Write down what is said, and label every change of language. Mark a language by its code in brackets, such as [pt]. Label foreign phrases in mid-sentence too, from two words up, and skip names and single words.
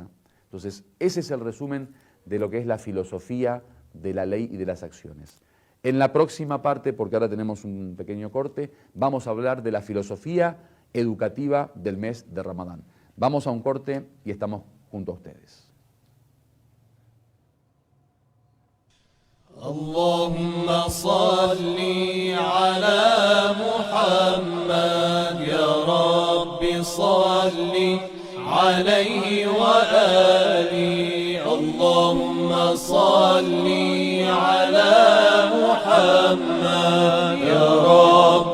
[es] Entonces, ese es el resumen de lo que es la filosofía de la ley y de las acciones. En la próxima parte, porque ahora tenemos un pequeño corte, vamos a hablar de la filosofía educativa del mes de Ramadán. Vamos a un corte y estamos junto a ustedes. [ar] اللهم صل على محمد يا رب صل عليه وآله اللهم صل على محمد يا رب